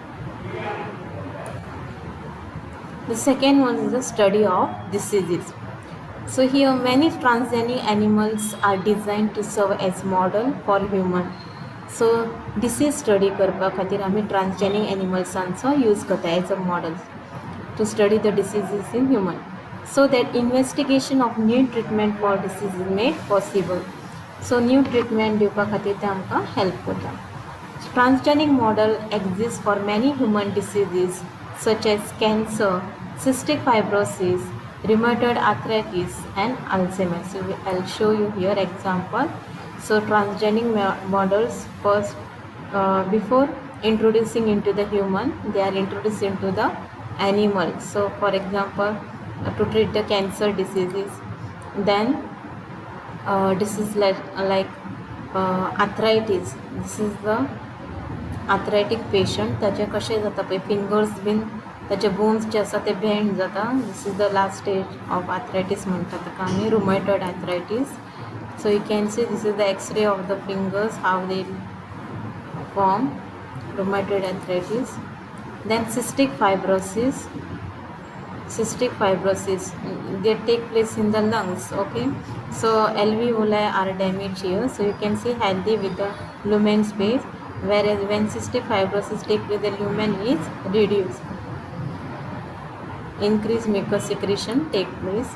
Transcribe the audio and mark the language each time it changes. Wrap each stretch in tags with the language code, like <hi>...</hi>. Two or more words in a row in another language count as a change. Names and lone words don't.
<en>The second one is the study of diseases. So here many transgenic animals are designed to serve as model for human. So disease study</en> <kok>करपा खातीर आमी ट्रान्सजेनिक एनिमल्सांचो यूज करता</kok> <en>as a model to study the diseases in human, so that investigation of new treatment for disease is made possible. So new treatment</en> <kok>दिवपा खातीर ते आमकां हेल्प करता. Transgenic model exists for many human diseases such as cancer, cystic fibrosis, rheumatoid arthritis and Alzheimer's. So I'll show you here example. So transgenic models first, before introducing into the human, they are introduced into the animal. So for example, to treat the cancer diseases, then disease like arthritis.</kok> <en>This is the arthritic patient,</en> <kok>ताचे कशें जाता पळय फिंगर्स बीन ताचे बोन्स जे आसा ते बेंड जाता.</kok> <en>this is the last stage of arthritis</en> <kok>म्हणटा ताका आमी</kok> <en>rheumatoid arthritis. so you can see this is the X-ray of the fingers how they form rheumatoid arthritis. then cystic fibrosis. cystic fibrosis, they take place in the lungs. Okay, so alveoli are damaged here, so you can see healthy with the lumen space, whereas when cystic fibrosis take place, the lumen is reduced, increased mucus secretion take place.</en>